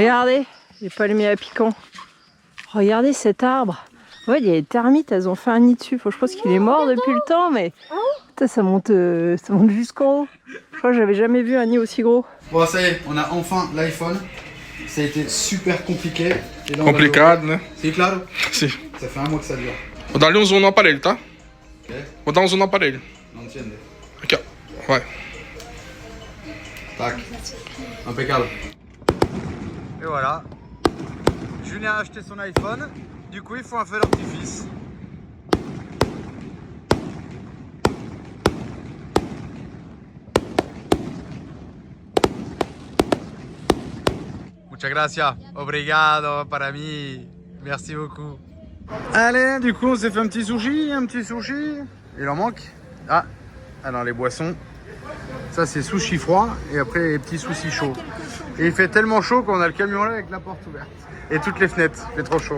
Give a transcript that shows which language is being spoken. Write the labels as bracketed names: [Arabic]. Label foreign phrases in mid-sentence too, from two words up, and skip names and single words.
[French] Regardez, les palmiers à piquants. Regardez cet arbre. Ouais, il y a les termites, elles ont fait un nid dessus. Je pense qu'il est mort depuis le temps, mais putain, ça monte jusqu'en haut. Je crois que j'avais jamais vu un nid aussi gros. Bon, ça y est, on a enfin l'iPhone. Ça a été super compliqué. [Portuguese] Complicado, né? [French] C'est clair? [Portuguese] Sim. [French] Ça fait un mois que ça dure. [Portuguese] Vou dar-lhe um zoom no aparelho, tá? Ok? Vou dar um zoom no aparelho. [French] Non tienne. [Portuguese] Aqui, ó. Vai. [French] Tac. Impeccable. Et voilà. Julien a acheté son iPhone. Du coup, il faut un feu d'artifice. [Spanish] Muchas gracias. [Portuguese] Obrigado para mí. [French] Merci beaucoup. Allez, du coup, on s'est fait un petit sushi. Il en manque. Ah, alors les boissons. Ça, c'est sushi froid. Et après, les petits sushis chauds. Et il fait tellement chaud qu'on a le camion là avec la porte ouverte. Et toutes les fenêtres. Il fait trop chaud.